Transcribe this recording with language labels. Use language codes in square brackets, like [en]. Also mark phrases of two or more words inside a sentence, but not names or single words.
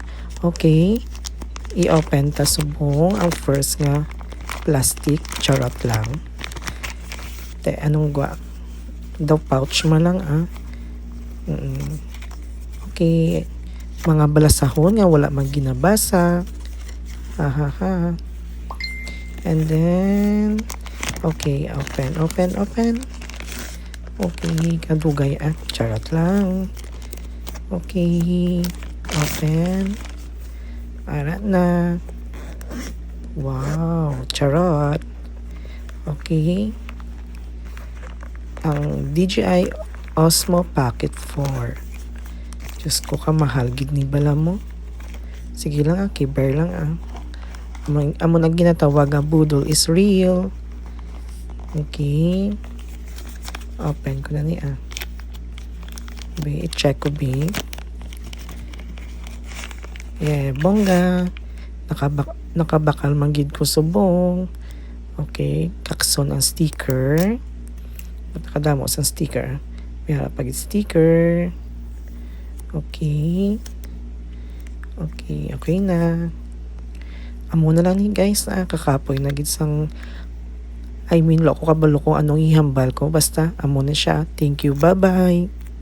[hil] Okay. I-open ta subong. Ang first nga plastic. Charot lang. Anong gwa? Daw pouch man lang Okay. Mga balasahon nga wala man ginabasa. [en] And then okay, open. [hil] Okay, kadugay charot lang. [en] Okay, open. [hil] Para na. Wow, charot. Okay. Ang DJI Osmo Pocket 4. Diyos ko, kamahal gid ni bala mo. Sige lang kiber lang Amo na ginatawag budol [en] is real. [hil] Okay. Open ko na ni i-check ko Yeah, bongga. Nakabakal manggid ko subong. Okay, kakson ang sticker. Nakadamo sa sticker. May pag sticker. Okay na. Amo na lang ni guys kakapoy na gid sang loko kabalo ko anong ihambal ko basta amo na siya. [en] Thank you, bye bye.